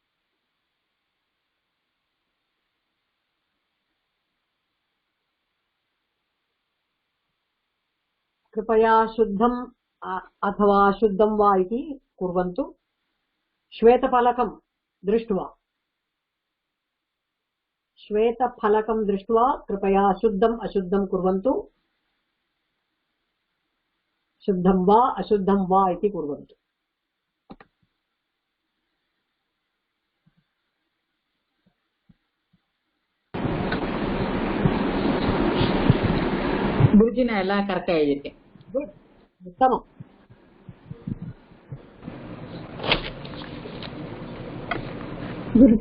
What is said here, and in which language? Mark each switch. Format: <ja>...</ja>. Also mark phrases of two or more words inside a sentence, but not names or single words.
<sa>कृपया शुद्धम् अथवा शुद्धं वा इति कुर्वन्तु। श्वेतफलकं दृष्ट्वा कृपया शुद्धम् अशुद्धं कुर्वन्तु। शुद्धं वा अशुद्धं वा इति कुर्वन्तु।</sa> <ta>குருஜி நான் எல்லாம் கரெக்டா எழுதிருக்கேன். குட், உத்தமம். குருஜி</ta>